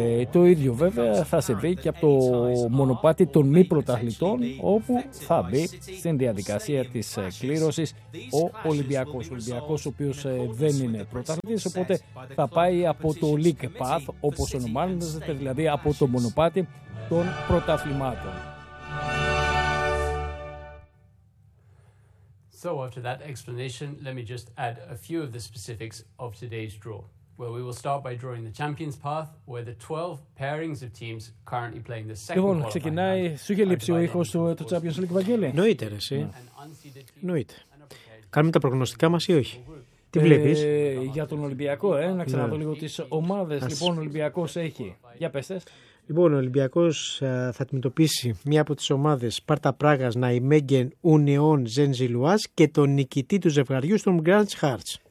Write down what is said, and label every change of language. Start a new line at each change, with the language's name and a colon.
Greek: Το ίδιο βέβαια θα συμβεί και από το μονοπάτι των μη πρωταθλητών, όπου θα μπει στην διαδικασία της κλήρωσης ο Ολυμπιακός. Ο Ολυμπιακός, ο οποίος δεν είναι πρωταθλητής, οπότε θα πάει από το League Path, όπως ονομάζεται, δηλαδή από το μονοπάτι των πρωταθλημάτων.
English: So after that explanation, let me just add a few of the specifics of today's draw. Well, we will start by drawing the Champions Path, where the 12 pairings of teams currently playing the second round.
Greek: Λοιπόν, ξεκινάει. Σου είχε λείψει ο ήχος του Champions League, Βαγγέλη? Νοείται, ρε, εσύ. Νοείται. Κάνουμε τα προγνωστικά μας ή όχι? Τι βλέπεις? Για τον Ολυμπιακό, να ξαναδώ λίγο τις ομάδες. Λοιπόν, ο Ολυμπιακός έχει. Για πες. Λοιπόν, ο Ολυμπιακός θα αντιμετωπίσει μία από τις ομάδες Σπάρτα Πράγας, Ναϊμέγγεν, Ουνιόν, Ζενζιλουάς και τον νικητή του ζευγαριού στον Γκραντς Χάρτς.